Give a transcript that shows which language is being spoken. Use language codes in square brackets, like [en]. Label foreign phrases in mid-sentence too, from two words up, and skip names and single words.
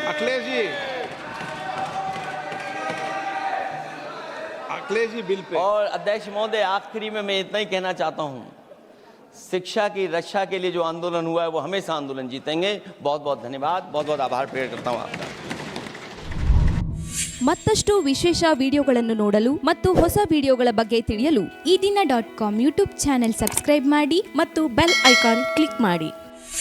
[hi] अखिलेश जी बिल पे। और अध्यक्ष महोदय, आखिरी में मैं इतना ही कहना चाहता हूं, शिक्षा की रक्षा के लिए जो आंदोलन हुआ है वो हमेशा आंदोलन जीतेंगे। बहुत बहुत धन्यवाद, बहुत बहुत आभार प्रकट करता हूं आपका। [kn] ಮತ್ತಷ್ಟು ವಿಶೇಷ ವಿಡಿಯೋಗಳನ್ನು ನೋಡಲು ಮತ್ತು ಹೊಸ ವಿಡಿಯೋಗಳ ಬಗ್ಗೆ ತಿಳಿಯಲು ಈ ದಿನ .com ಯೂಟ್ಯೂಬ್ [en] channel subscribe [kn] ಮಾಡಿ ಮತ್ತು [en] bell icon click [kn] ಮಾಡಿ.